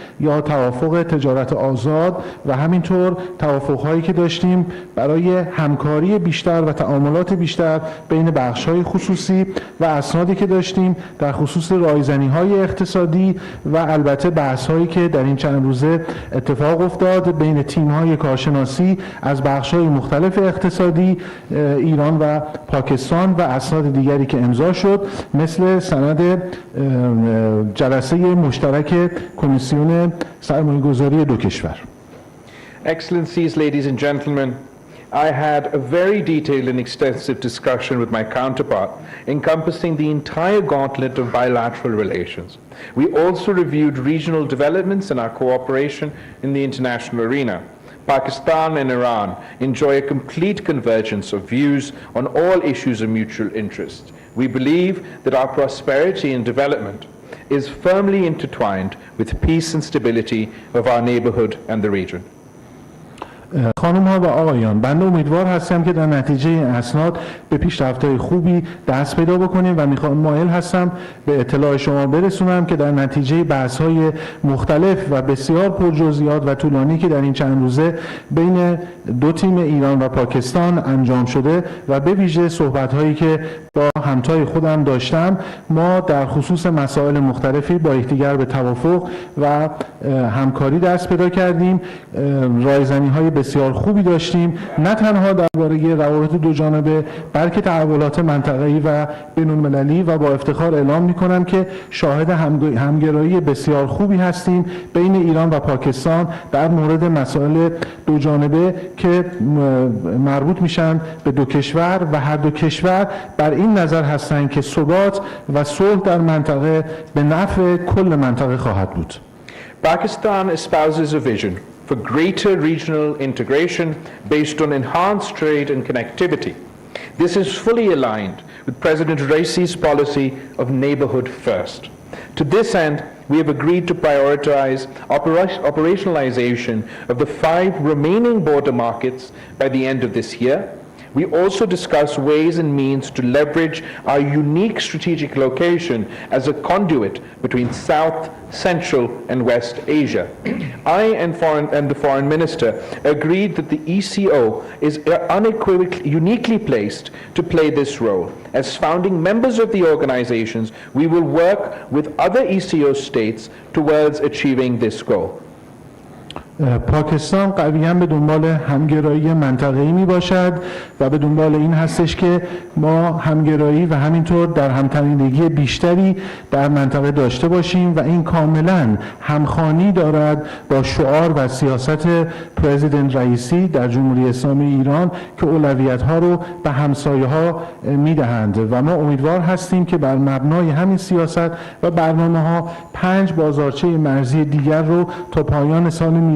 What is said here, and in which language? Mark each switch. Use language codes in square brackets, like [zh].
[fa] یا توافق تجارت آزاد و همینطور توافق‌هایی که داشتیم برای همکاری بیشتر و تعاملات بیشتر بین بخش‌های خصوصی و اسنادی که داشتیم در خصوص رایزنی‌های اقتصادی و البته بحث‌هایی که در این چند روزه اتفاق افتاد بین تیم‌های کارشناسی از بخش‌های مختلف اقتصادی ایران و پاکستان و اسناد دیگری که امضا شد مثل سند جلسه مشترک کمیسیون سرمایه‌گذاری دو کشور. [en] Excellencies, ladies and gentlemen, I had a very detailed and extensive discussion with my counterpart encompassing the entire gauntlet of bilateral relations. We also reviewed regional developments and our cooperation in the international arena. Pakistan and Iran enjoy a complete convergence of views on all issues of mutual interest. We believe that our prosperity and development is firmly intertwined with peace and stability of our neighborhood and the region. [fa] خانم ها و آقایان، بنده امیدوار هستم که در نتیجه این اسناد به پیشرفت‌های خوبی دست پیدا بکنیم و مایل هستم به اطلاع شما برسونم که در نتیجه بحث‌های مختلف و بسیار پرجزئیات و طولانی که در این چند روزه بین دو تیم ایران و پاکستان انجام شده و به ویژه صحبت‌هایی که با همتای خودم داشتم، ما در خصوص مسائل مختلفی با یکدیگر به توافق و همکاری دست پیدا کردیم. رایزنی‌های بسیار خوبی داشتیم، نه تنها درباره روابط دو جانبه بلکه تحولات منطقه‌ای و بین‌المللی، و با افتخار اعلام می‌کنم که شاهد همگرایی بسیار خوبی هستیم بین ایران و پاکستان در مورد مسائل دو جانبه که مربوط میشن به دو کشور و هر دو کشور بر این نظر هستند که ثبات و صلح در منطقه به نفع کل منطقه خواهد بود. [en] Pakistan espouses a vision for greater regional integration based on enhanced trade and connectivity. This is fully aligned with President Raisi's policy of neighborhood first. To this end, we have agreed to prioritize operationalization of the 5 remaining border markets by the end of this year. We also discuss ways and means to leverage our unique strategic location as a conduit between South, Central, and West Asia. I and the Foreign Minister agreed that the ECO is unequivocally uniquely placed to play this role. As founding members of the organizations, we will work with other ECO states towards achieving this goal. [fa] پاکستان قویاً به دنبال همگرایی منطقه‌ای می باشد و به دنبال این هستش که ما همگرایی و همینطور در همتنیدگی بیشتری در منطقه داشته باشیم و این کاملاً همخوانی دارد با شعار و سیاست پرزیدنت رئیسی در جمهوری اسلامی ایران که اولویت‌ها رو به همسایه‌ها می‌دهند و ما امیدوار هستیم که بر مبنای همین سیاست و برنامه‌ها 5 بازارچه مرزی دیگر رو تا پایان سال